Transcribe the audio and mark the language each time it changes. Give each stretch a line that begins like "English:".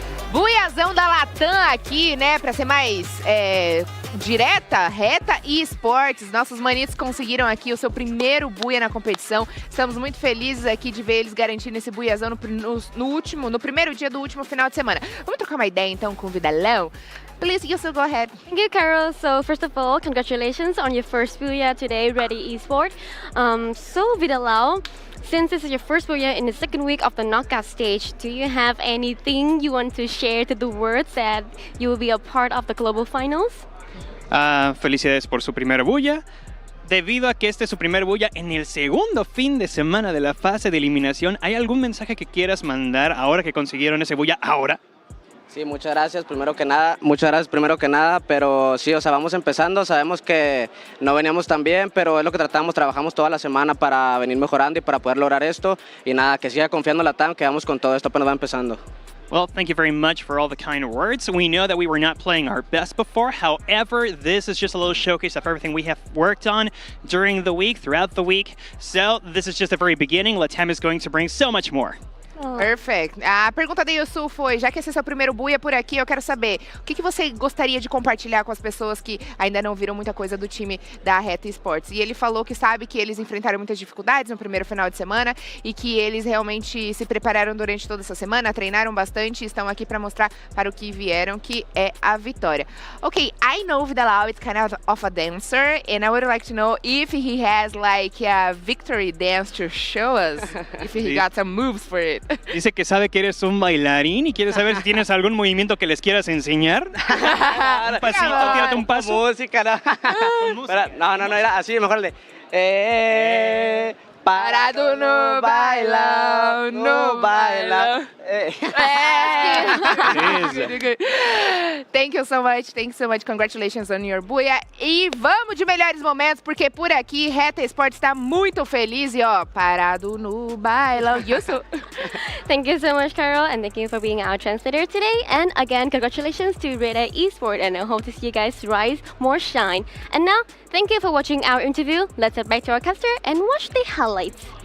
Portuguese: Booyahzão da Latam aqui, né, pra ser mais direta, reta e esportes. Nossos manitos conseguiram aqui o seu primeiro Booyah na competição. Estamos muito felizes aqui de ver eles garantindo esse Booyahzão no primeiro dia do último final de semana. Vamos trocar uma ideia então com o Vidalão?
English: Please, you still go ahead. Thank you, Carol. So first of all, congratulations on your first Booyah today, Ready Esport. So Vidalão, since this is your first Booyah in the second week of the knockout stage, do you have anything you want to share to the world that you will be a part of the global finals?
Spanish: Felicidades por su primer Booyah. Debido a que este es su primer Booyah en el segundo fin de semana de la fase de eliminación, ¿hay algún mensaje que quieras mandar ahora que consiguieron ese Booyah ahora? Sí, muchas gracias primero que nada, pero sí, o sea, vamos empezando, sabemos que no veníamos tan bien, pero es lo que trabajamos toda la semana para venir mejorando y para poder lograr esto, y nada, que siga confiando la TAM, que vamos con todo esto, apenas va empezando.
English: Well, thank you very much for all the kind words. We know that we were not playing our best before. However, this is just a little showcase of everything we have worked on during the week, throughout the week. So this is just the very beginning. Latam is going to bring so much more. Perfect.
Portuguese: A pergunta da Yusu foi, já que esse é seu primeiro buia por aqui, eu quero saber, o que você gostaria de compartilhar com as pessoas que ainda não viram muita coisa do time da Reta Esportes? E ele falou que sabe que eles enfrentaram muitas dificuldades no primeiro final de semana e que eles realmente se prepararam durante toda essa semana, treinaram bastante e estão aqui para mostrar para o que vieram, que é a vitória.
English: Okay, I know Vidal is kind of a dancer, and I would like to know if he has like a victory dance to show us, if he got some moves for it.
Spanish: Dice que sabe que eres un bailarín y quiere saber si tienes algún movimiento que les quieras enseñar. Un pasito, tírate un paso. Música, no. No, era así, mejor el de... Parado no baila, no baila.
English: Good. Thank you so much. Congratulations on your buia.
Portuguese: E vamos de melhores momentos, porque por aqui Reta Esportes está muito feliz e ó, parado no bailão.
English: Thank you so much, Carol, and thank you for being our translator today. And again, congratulations to Reta Esports, and I hope to see you guys rise more shine. And now, thank you for watching our interview. Let's get back to our caster and watch the highlights.